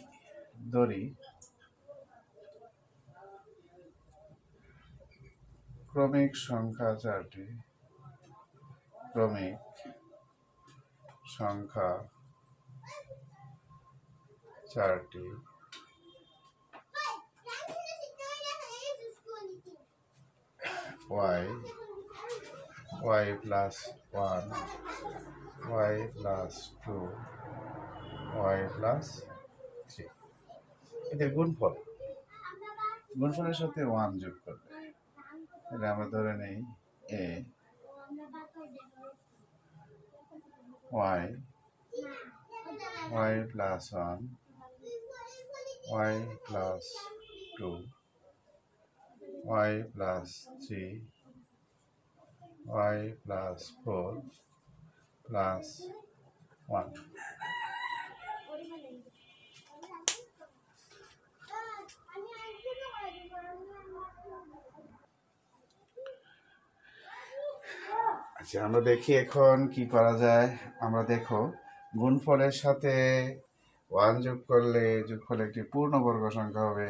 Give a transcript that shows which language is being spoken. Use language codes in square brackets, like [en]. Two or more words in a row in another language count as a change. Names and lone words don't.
[bn] ধরি ক্রমিক সংখ্যা চারটি, ক্রমিক সংখ্যা চারটি, [en] y plus 1, y plus 2, y plus 3 [bn] এদের গুণফলের সাথে 1 যোগ করলে এটা আমরা ধরে নেই a y [en] y plus 1, y plus 2, y plus 3, y plus 4 plus 1। [bn] আচ্ছা, আমরা দেখি এখন কি করা যায়। আমরা দেখো গুণফলের সাথে 1 যোগ করলে যোগফল একটি পূর্ণবর্গ সংখ্যা হবে।